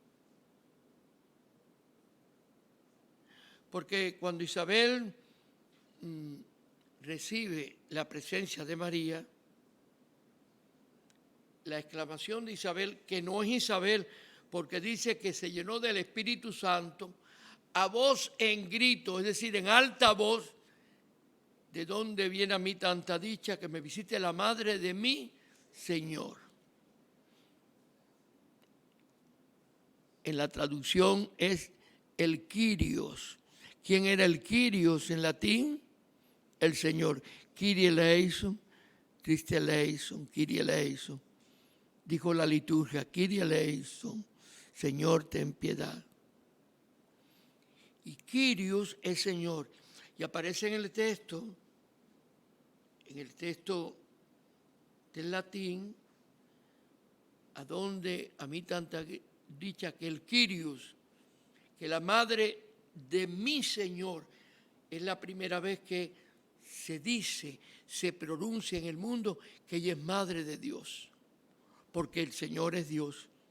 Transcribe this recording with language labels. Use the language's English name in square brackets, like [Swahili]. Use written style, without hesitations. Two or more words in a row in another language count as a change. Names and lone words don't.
[Spanish] Porque cuando Isabel recibe la presencia de María, la exclamación de Isabel, que no es Isabel, porque dice que se llenó del Espíritu Santo, a voz en grito, es decir, en alta voz, ¿de dónde viene a mí tanta dicha que me visite la madre de mi Señor? En la traducción es el Kyrios. ¿Quién era el Kyrios en latín? El Señor. [Greek] Kyrie eleison, Christe eleison, Kyrie eleison. [Spanish] Dijo la liturgia, [Greek] Kyrie eleison, [Spanish] Señor, ten piedad. Y Kyrios es Señor. Y aparece en el texto del latín, a donde a mí tanta dicha que el Kyrios, que la madre de mi Señor, es la primera vez que se dice, se pronuncia en el mundo que ella es madre de Dios, porque el Señor es Dios.